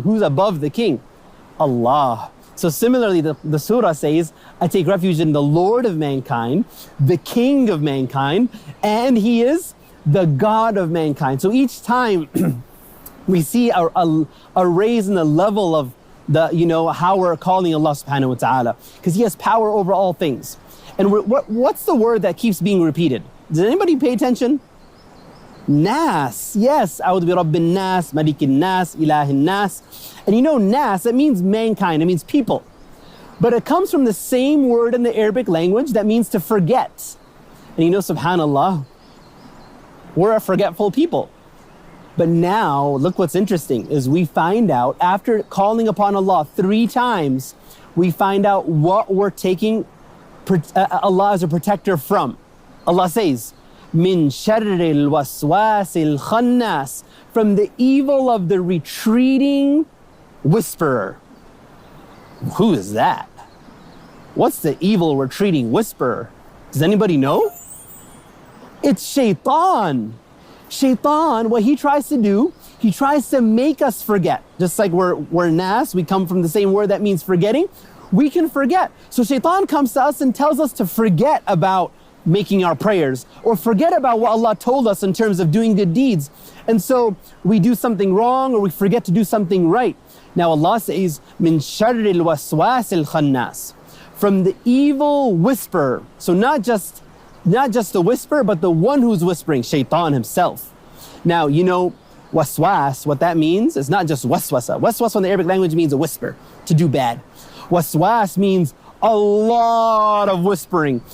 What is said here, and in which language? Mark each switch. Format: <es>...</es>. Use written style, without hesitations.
<en>Who's above the king? Allah. So similarly, the surah says, I take refuge in the Lord of mankind, the King of mankind, and He is the God of mankind. So each time we see a raise in the level of how we're calling Allah subhanahu wa ta'ala, because He has power over all things. And what's the word that keeps being repeated? Does anybody pay attention? Nas. Yes.</en> <ar>أعوذ برب الناس, ملك الناس, إله الناس.</ar> <en>And you know Nas, it means mankind, it means people. But it comes from the same word in the Arabic language that means to forget. And you know, subhanAllah, we're a forgetful people. But now, look what's interesting, is we find out, after calling upon Allah 3 times, we find out what we're taking Allah as a protector from. Allah says,</en> <ar>مِن شَرِّ الْوَسْوَاسِ الْخَنَّاسِ.</ar> <en>From the evil of the retreating whisperer. Who is that? What's the evil retreating whisperer? Does anybody know? It's Shaitan. Shaitan, what he tries to do, he tries to make us forget. Just like we're Nas, we come from the same word that means forgetting. We can forget. So Shaitan comes to us and tells us to forget about making our prayers, or forget about what Allah told us in terms of doing good deeds. And so we do something wrong, or we forget to do something right. Now Allah says,</en> <ar>مِن شَرِّ الْوَسْوَاسِ الْخَنَّاسِ.</ar> <en>From the evil whisperer. So not just the whisperer, but the one who's whispering, Shaitan himself. Now, you know, waswas, what that means is not just waswasa. Waswas in the Arabic language means a whisper, to do bad. Waswas means a lot of whispering.</en>